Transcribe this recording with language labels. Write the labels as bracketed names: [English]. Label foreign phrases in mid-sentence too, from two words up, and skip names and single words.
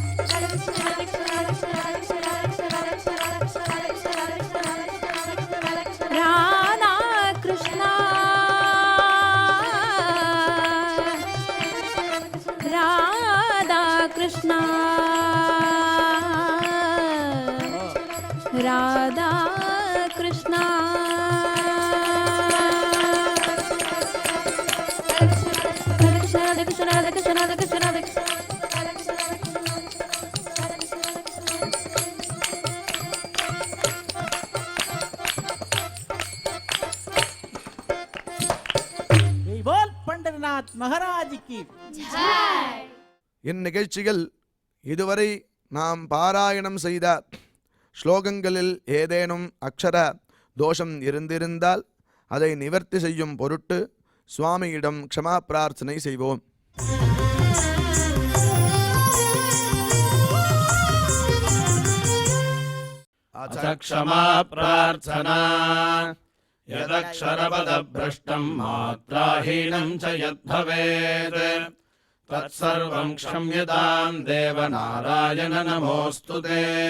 [Tamil] ராதா கிருஷ்ணா ராதா கிருஷ்ணா ராதா கிருஷ்ணா ராதா கிருஷ்ண ராதா கிருஷ்ண ராதா கிருஷ்ண ராதா கிருஷ்ண [Hindi] बोल पंडरनाथ महाराज की [Tamil] இந்நிகழ்ச்சிகள் இதுவரை நாம் பாராயணம் செய்த ஸ்லோகங்களில் ஏதேனும் அக்ஷர தோஷம் இருந்திருந்தால் அதை நிவர்த்தி செய்யும் பொருட்டு சுவாமியிடம் க்ஷமா பிரார்த்தனை செய்வோம். [Sanskrit] क्षमा प्रार्थना यदक्षरपदभ्रष्टं मात्राहीनं च यद्भवेत् तत्सर्वं क्षम्यतां देवनारायण नमोऽस्तु ते।